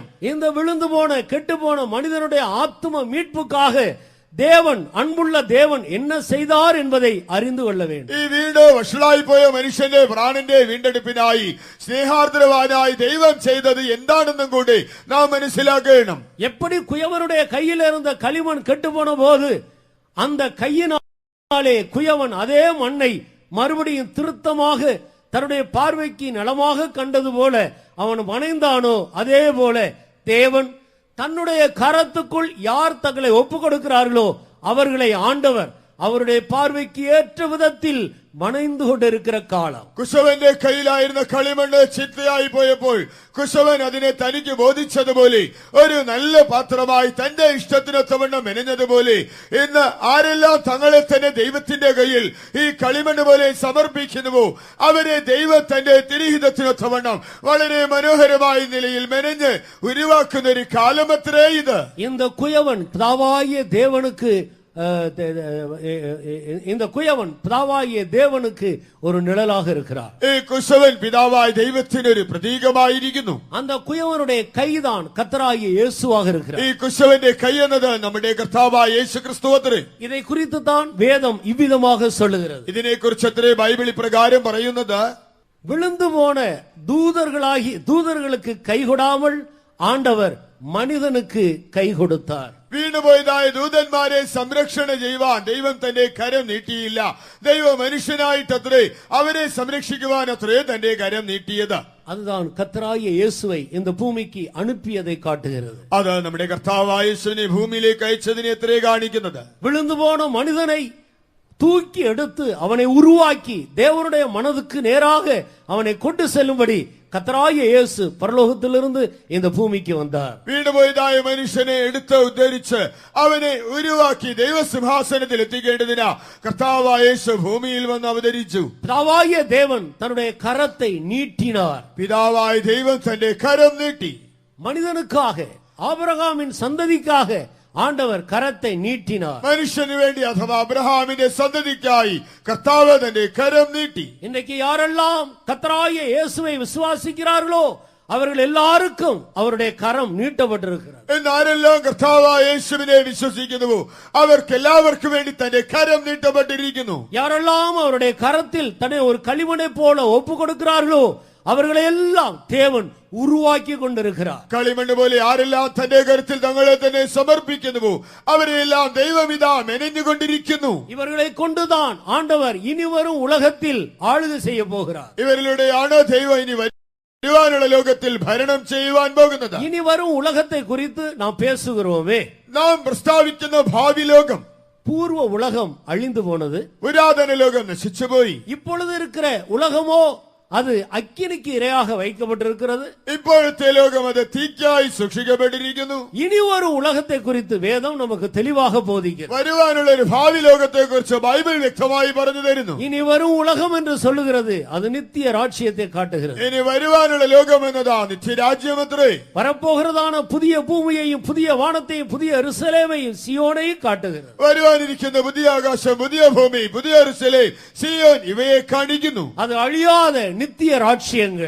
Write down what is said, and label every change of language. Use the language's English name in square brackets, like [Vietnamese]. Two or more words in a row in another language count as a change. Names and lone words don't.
[Tamil] இந்த விழுந்து போன கெட்டு போன மனிதனுடைய ஆத்தும மீட்புக்காக தேவன், அன்புள்ள தேவன் என்ன செய்தார் என்பதை அறிந்து கொள்ள வேண்டும். [Malayalam] ഈ വീട് വഷളായി പോയ മനുഷ്യന്റെ പ്രാണന്റെ വീണ്ടെടുപ്പിനായി സ്നേഹാർദ്രവാനായി ദൈവം ചെയ്തത് എന്താണെന്നും കൂടി നാം മനസ്സിലാക്കണം. [Tamil] எப்படி குயவனுடைய கையில் இருந்த களிமண் கெட்டு போன போது அந்த கையினாலே குயவன் அதே மண்ணை மறுபடியும் திருத்தமாக தன்னுடைய பார்வைக்கு நலமாக கண்டது போல அவன் வணைந்தானோ, அதே போல தேவன் தன்னுடைய கரத்துக்குள் யார் தங்களை ஒப்புக் கொடுக்கிறார்களோ அவர்களை ஆண்டவர் அவருடைய பார்வைக்கு ஏற்ற விதத்தில் வணைந்து கொண்டிருக்கிற காலம். [Malayalam] കുശവന്റെ കയ്യിലായിരുന്ന കളിമണ്ണ് ചിത്തയായി പോയപ്പോൾ കുശവൻ അതിനെ തനിക്ക് ബോധിച്ചതുപോലെ ഒരു നല്ല പാത്രമായി തന്റെ ഇഷ്ടത്തിനൊത്തവണ്ണം മെനഞ്ഞതുപോലെ ഇന്ന് ആരെല്ലാം തങ്ങളെ തന്നെ ദൈവത്തിന്റെ കയ്യിൽ ഈ കളിമണ്ണ് പോലെ സമർപ്പിക്കുന്നുവോ അവരെ ദൈവം തന്റെ തിരുഹിതത്തിനൊത്തവണ്ണം വളരെ മനോഹരമായ നിലയിൽ മെനഞ്ഞ് ഉരുവാക്കുന്ന ഒരു കാലമത്രേ ഇത്. [Tamil] இந்த குயவன் பிதாவாகிய தேவனுக்கு இந்த குயவன் பிதாவாகிய தேவனுக்கு ஒரு நிழலாக இருக்கிறார். [Malayalam] ഈ കുശവൻ പിതാവായ ദൈവത്തിന് ഒരു പ്രതീകമായിരിക്കുന്നു. [Tamil] அந்த കുയവனுடைய கைதான் கர்த்தராகிய இயேசுவாக இருக்கிறார். [Malayalam] ഈ കുശവന്റെ കൈ എന്നത് നമ്മുടെ കർത്താവായ യേശു ക്രിസ്തുവത്രേ. [Tamil] இதை குறித்து தான் வேதம் இவ்விதமாக சொல்லுகிறது. [Malayalam] ഇതിനെ കുറിച്ചത്രേ ബൈബിൾ ഇപ്രകാരം പറയുന്നത്, [Tamil] விழுந்து போன தூதர்களுக்கு கை கொடாமல் ஆண்டவர் மனிதனுக்கு கை கொடுத்தார். [Malayalam] വീണുപോയതായ ദൂതന്മാരെ സംരക്ഷണ ചെയ്യുവാൻ ദൈവം തന്റെ കരം നീട്ടിയില്ല. ദൈവം മനുഷ്യനായിട്ടത്രേ അവരെ സംരക്ഷിക്കുവാൻ അത്രേ തന്റെ കരം നീട്ടിയത്. [Tamil] அதுதான் கர்த்தராகிய இயேசுவை இந்த பூமிக்கு அனுப்பியதை காட்டுகிறது. [Malayalam] അത് നമ്മുടെ കർത്താവായ യേശുവിനെ ഭൂമിയിലേക്ക് അയച്ചതിനെ അത്രേ കാണിക്കുന്നത്. [Tamil] விழுந்து போன மனிதனை தூக்கி எடுத்து அவனை உருவாக்கி தேவனுடைய மனதுக்கு நேராக அவனை கொண்டு செல்லும்படி கர்த்தராகிய இயேசு பரலோகத்திலிருந்து இந்த பூமிக்கு வந்தார். [Malayalam] വീണുപോയതായ മനുഷ്യനെ എടുത്ത് ഉദ്ധരിച്ച് അവനെ ഉരുവാക്കി ദൈവസിംഹാസനത്തിൽ എത്തിക്കേണ്ടതിനാ കർത്താവായ യേശു ഭൂമിയിൽ വന്ന് അവതരിച്ചു. [Tamil] பிதாவாகிய தேவன் தன்னுடைய கரத்தை நீட்டினார். [Malayalam] പിതാവായ ദൈവം തന്റെ കരം നീട്ടി. [Tamil] மனிதனுக்காக, ஆபிரகாமின் சந்ததிக்காக ஆண்டவர் கரத்தை நீட்டினார். [Malayalam] മനുഷ്യന് വേണ്ടി അഥവാ അബ്രഹാമിന്റെ സന്തതിക്കായി കർത്താവ് തന്റെ കരം നീട്ടി. [Tamil] இன்றைக்கு யாரெல்லாம் கர்த்தராகிய இயேசுவை விசுவாசிக்கிறார்களோ அவர்கள் எல்லாருக்கும் அவருடைய கரம் நீட்டப்பட்டிருக்கிறது. [Malayalam] എന്നാരെല്ലാം കർത്താവായ യേശുവിനെ വിശ്വസിക്കുന്നുവോ അവർക്കെല്ലാവർക്കും വേണ്ടി തന്റെ കരം നീട്ടപ്പെട്ടിരിക്കുന്നു. [Tamil] யாரெல்லாம் அவருடைய கரத்தில் தன்னை ஒரு களிமண்ணை போல ஒப்பு கொடுக்கிறார்களோ அவர்களை எல்லாம் தேவன் உருவாக்கி கொண்டிருக்கிறார். [Malayalam] കളിമണ്ണ് പോലെ ആരെല്ലാം തന്റെ കരുത്തിൽ തങ്ങളെ തന്നെ സമർപ്പിക്കുന്നുവോ അവരെല്ലാം ദൈവം ഇതാ മെനഞ്ഞുകൊണ്ടിരിക്കുന്നു. [Tamil] இவர்களை கொண்டுதான் ஆண்டவர் இனி வரும் உலகத்தில் ஆளுகை செய்ய போகிறார். [Malayalam] ഇവരിലൂടെയാണ് ദൈവം ഇനി വരുവാനുള്ള ലോകത്തിൽ ഭരണം ചെയ്യുവാൻ പോകുന്നത്. [Tamil] இனி வரும் உலகத்தை குறித்து நாம் பேசுகிறோமே. [Malayalam] നാം പ്രസ്താവിക്കുന്ന ഭാവി ലോകം, [Tamil] பூர்வ உலகம் அழிந்து போனது. [Malayalam] പുരാതന ലോകം നശിച്ചുപോയി. [Tamil] இப்பொழுது இருக்கிற உலகமோ அது அக்கினிக்கு இரையாக வைக்கப்பட்டிருக்கிறது. [Malayalam] ഇപ്പോഴത്തെ ലോകം അത് തീക്കായി സൂക്ഷിക്കപ്പെട്ടിരിക്കുന്നു. [Tamil] இனி ஒரு உலகத்தை குறித்து வேதம் நமக்கு தெளிவாக போதிக்கிறது. [Malayalam] വരുവാനുള്ള ഒരു ഭാവി ലോകത്തെ കുറിച്ച് ബൈബിൾ വ്യക്തമായി പറഞ്ഞു തരുന്നു. [Tamil] இனி வரும் உலகம் என்று சொல்லுகிறது, அது நித்திய ராஜ்யத்தை காட்டுகிறது. [Malayalam] ഇനി വരുവാനുള്ള ലോകം എന്നതാ നിത്യരാജ്യമത്രേ. [Tamil] வரப்போகிறதான புதிய பூமியையும் புதிய வானத்தையும் புதிய எருசலேமையும் சியோனையும் காட்டுகிறது. [Malayalam] വരുവാനിരിക്കുന്ന പുതിയ ആകാശം, പുതിയ ഭൂമി, പുതിയ യെരൂശലേം, സിയോൻ ഇവയെ കാണിക്കുന്നു. [Tamil] அது அழியாத நித்திய ராஜ்யங்கள்.